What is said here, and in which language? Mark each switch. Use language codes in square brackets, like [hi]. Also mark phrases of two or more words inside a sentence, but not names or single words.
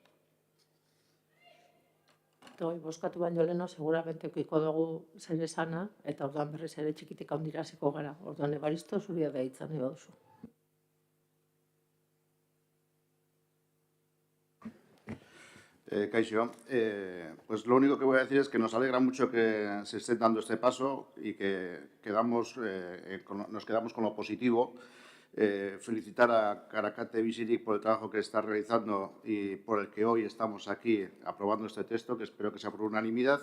[eu] Boskatu baino leheno, seguramente ukiko dugu zer esana, eta orduan berriz ere txikitik handira hasiko gara. Orduan Ebaristo, zuria da hitza nahi baduzu. Kaixo, [es] pues lo único que voy a decir es que nos alegra mucho que se esté dando este paso y que nos quedamos con lo positivo. Felicitar a Karakate Bizirik por el trabajo que está realizando y por el que hoy estamos aquí aprobando este texto, que espero que sea por unanimidad.